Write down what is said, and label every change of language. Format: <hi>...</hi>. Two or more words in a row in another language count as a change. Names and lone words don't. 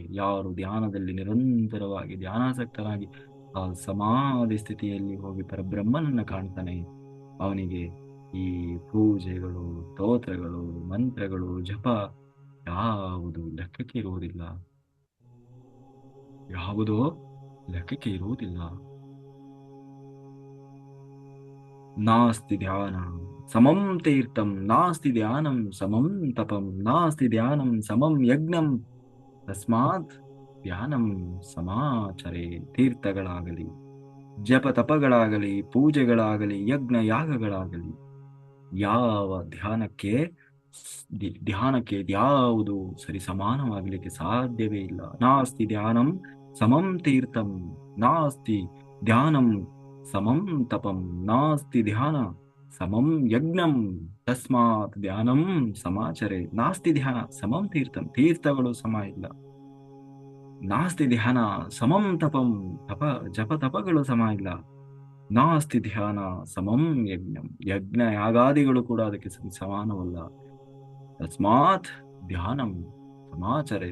<kn>ಯಾರು ಧ್ಯಾನದಲ್ಲಿ ನಿರಂತರವಾಗಿ ಧ್ಯಾನಾಸಕ್ತನಾಗಿ ಆ ಸಮಾಧಿ ಸ್ಥಿತಿಯಲ್ಲಿ ಹೋಗಿ ಪರಬ್ರಹ್ಮನನ್ನ ಕಾಣ್ತಾನೆ, ಅವನಿಗೆ ಈ ಪೂಜೆಗಳು, ಸ್ತೋತ್ರಗಳು, ಮಂತ್ರಗಳು, ಜಪ ಯಾವುದು ಲೆಕ್ಕಕ್ಕೆ ಇರುವುದಿಲ್ಲ, ಯಾವುದೋ ಲೆಕ್ಕಕ್ಕೆ ಇರುವುದಿಲ್ಲ.</kn> <sa>ನಾಸ್ತಿ ಧ್ಯಾನ ಸಮಂ ತೀರ್ಥಂ ನಾಸ್ತಿ ಧ್ಯಾನಂ ಸಮಂ ತಪಂ ನಾಸ್ತಿ ಧ್ಯಾನಂ ಸಮಂ ಯಜ್ಞಂ. ತಸ್ಮಾತ್ ಧ್ಯಾನಂ ಸಮಾಚರೆ.</sa> <kn>ತೀರ್ಥಗಳಾಗಲಿ, ಜಪ ತಪಗಳಾಗಲಿ, ಪೂಜೆಗಳಾಗಲಿ, ಯಜ್ಞ ಯಾಗಗಳಾಗಲಿ, ಯಾವ ಧ್ಯಾನಕ್ಕೆ ಯಾವುದು ಸರಿ ಸಮಾನವಾಗಲಿಕ್ಕೆ ಸಾಧ್ಯವೇ ಇಲ್ಲ.</kn> <sa>ನಾಸ್ತಿ ಧ್ಯಾನಂ ಸಮಂ ತೀರ್ಥಂ ನಾಸ್ತಿ ಧ್ಯಾನಂ ಸಮಂ ತಪಂ ನಾಸ್ತಿ ಧ್ಯಾನ ಸಮಂ ಯಜ್ಞಂ. ತಸ್ಮಾತ್ ಧ್ಯಾನಂ ಸಮಾಚರೆ. ನಾಸ್ತಿ ಧ್ಯಾನ ಸಮಂ ತೀರ್ಥಂ,</sa> <kn>ತೀರ್ಥಗಳು ಸಮ ಇಲ್ಲ.</kn> <sa>ನಾಸ್ತಿ ಧ್ಯಾನ ಸಮಂ ತಪಂ,</sa> <kn>ಜಪ ತಪಗಳು ಸಮ ಇಲ್ಲ.</kn> <sa>ನಾಸ್ತಿ ಧ್ಯಾನ ಸಮಂ ಯಜ್ಞಂ,</sa> <kn>ಯಜ್ಞ ಯಾಗಾದಿಗಳು ಕೂಡ ಅದಕ್ಕೆ ಸಮಾನವಲ್ಲ.</kn> <sa>ತಸ್ಮಾತ್ ಧ್ಯಾನಂ ಸಮಾಚರೆ.</sa>